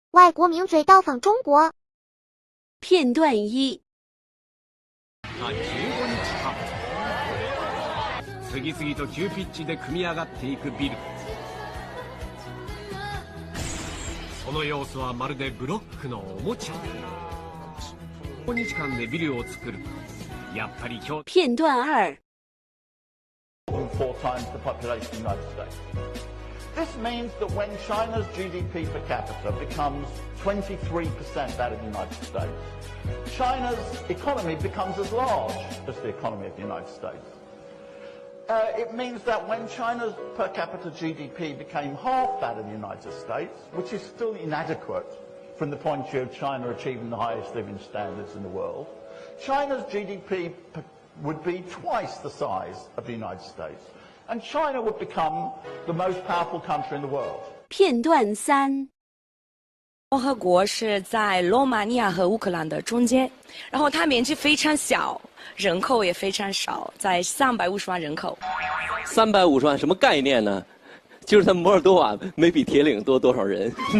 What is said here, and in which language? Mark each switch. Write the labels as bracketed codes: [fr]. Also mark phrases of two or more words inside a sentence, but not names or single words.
[zh] 外国名嘴到访中国。片段一。 [ja] 15 日間次々と急ピッチで組み上がっていくビル。その様子はまるでブロックのおもちゃ。15日間でビルを作る。やっぱり今日。 [zh] 片段二。 [en] 4 times the population of the United States. This means that when China's GDP per capita becomes 23% that of the United States, China's economy becomes as large as the economy of the United States. It means that when China's per capita GDP became half that of the United States, which is still inadequate from the point of view of China achieving the highest living standards in the world, China's GDP would be twice the size of the United States, and China would become the most powerful country in the world. [zh] 片段三。共和国是在罗马尼亚和乌克兰的中间，然后它面积非常小，人口也非常少，在350万人口。 350万什么概念呢？就是在摩尔多瓦没比铁岭多多少人。